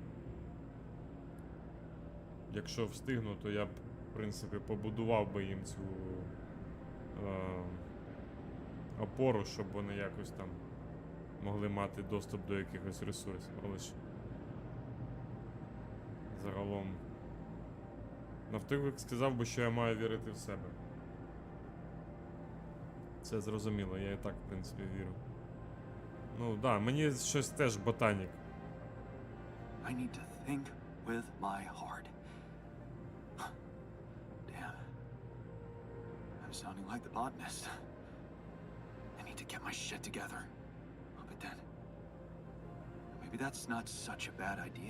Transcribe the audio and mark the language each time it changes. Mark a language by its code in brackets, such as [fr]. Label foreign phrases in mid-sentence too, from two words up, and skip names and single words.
[uk] Якщо встигну, то я б, в принципі, побудував би їм цю опору, щоб вони якось там могли мати доступ до якихось ресурсів. Але ж загалом Нафтовик сказав би, що я маю вірити в себе. Це зрозуміло, я і так, в принципі, вірю. Ну, да, мені щось теж ботанік. [en] I need to think with my heart. Damn. I'm sounding like the botanist. I need to get my shit together. But then, maybe that's not such a bad idea.